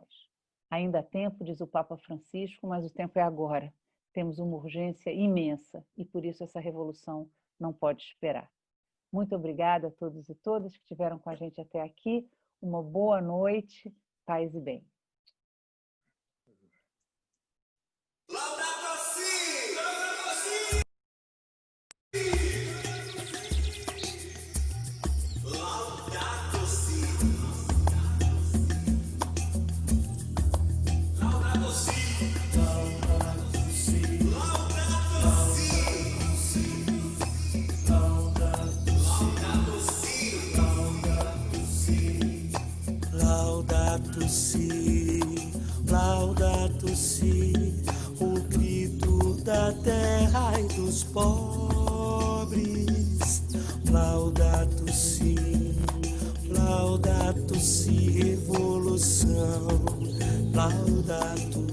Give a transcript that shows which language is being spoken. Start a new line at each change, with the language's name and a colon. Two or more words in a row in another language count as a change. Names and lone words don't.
Portuguese: Ainda há tempo, diz o Papa Francisco, mas o tempo é agora. Temos uma urgência imensa e por isso essa revolução não pode esperar. Muito obrigada a todos e todas que estiveram com a gente até aqui. Uma boa noite, paz e bem. Laudato Si! Laudato Si! Laudato Si! Laudato Si! Laudato Si! Laudato Si, Laudato Si, o grito da terra e dos pobres. Laudato Si, Laudato Si, revolução. Laudato